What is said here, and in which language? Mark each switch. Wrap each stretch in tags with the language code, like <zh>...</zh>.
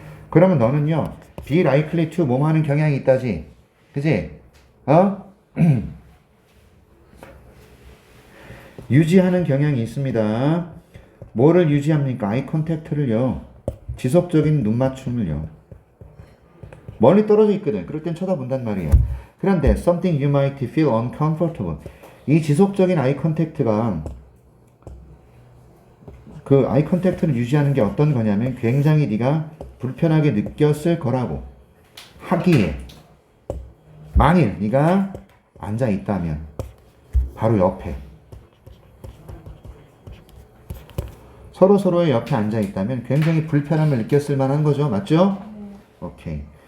<ko>그러면 너는요</ko> <en>be likely to</en> <ko>뭐뭐 하는 경향이 있다지. 그지? 유지하는 경향이 있습니다. 뭐를 유지합니까? 아이 컨택트를요. 지속적인 눈맞춤을요. 멀리 떨어져 있거든. 그럴 땐 쳐다본단 말이에요. 그런데</ko> <en>something you might feel uncomfortable.</en> <ko>이 지속적인 아이 컨택트가 그 아이 컨택트를 유지하는 게 어떤 거냐면 굉장히 네가 불편하게 느꼈을 거라고 하기에 만일 네가 앉아 있다면 바로 옆에 서로의 옆에 앉아 있다면 굉장히 불편함을 느꼈을 만한 거죠. 맞죠? 오케이.</ko>